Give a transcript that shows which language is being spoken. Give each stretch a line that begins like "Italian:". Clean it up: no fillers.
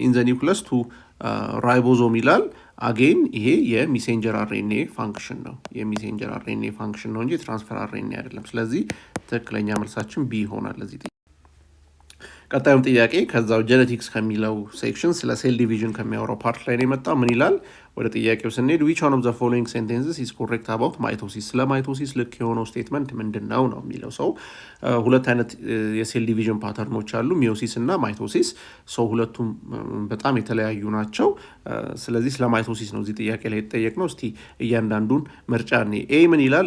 English: nucleus to ribosome
Amharic: ይላል። አጌን ይሄ የሜሴንጀር RNA ፋንክሽን ነው የሜሴንጀር RNA ፋንክሽን ነው እንጂ ትራንስፈር RNA አይደለም። ስለዚህ ትክክለኛ መልሳችን ቢ ይሆናል ለዚህ ጥያቄ። ቀጣዩም ጥያቄ ከዛው ጄኔቲክስ ከሚለው ሴክሽን ስለ ሴል ዲቪዥን ከሚያወራው ፓርት ላይ ነው የመጣው። ምን ይላል? ወደ ጥያቄው ስንሄድ
English: which one of the following sentences is correct about mitosis?
Amharic: ስለ ማይቶሲስ ልክ የሆነው ስቴትመንት ምንድነው ነው የሚለው። ሰው ሁለት አይነት የሴል ዲቪዥን ፓተርኖች አሉ፣ ሚዮሲስ እና ማይቶሲስ። ሰው ሁለቱም በጣም የተለያዩ ናቸው። ስለዚህ ስለ ማይቶሲስ ነው እዚህ ጥያቄ ላይ የተጠየቅነው። እስቲ እያንዳንዱን ምርጫ ነው። ኤ ምን ይላል?